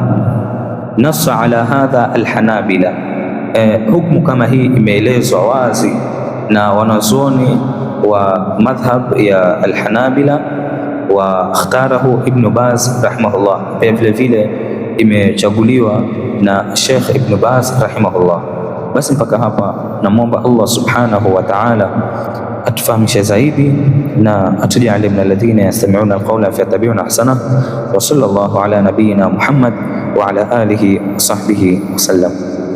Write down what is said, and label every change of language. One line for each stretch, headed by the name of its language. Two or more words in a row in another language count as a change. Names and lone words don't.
Arabic: نص على هذا الحنابلة,
Swahili: hukumu kama hii imeelezwa wazi na wanazuoni wa madhhab ya al-Hanabila,
Arabic: واختاره ابن باز رحمه الله,
Swahili: pia vile vile imechaguliwa na Sheikh Ibn Baz rahimahullah. Basi mpaka hapa namwomba Allah
Arabic: سبحانه وتعالى
Swahili: atufahamishe zaidi na atujalie
Arabic: من الذين يستمعون القول فيتبعون أحسن. وصلى الله على نبينا محمد وعلى آله وصحبه وسلم.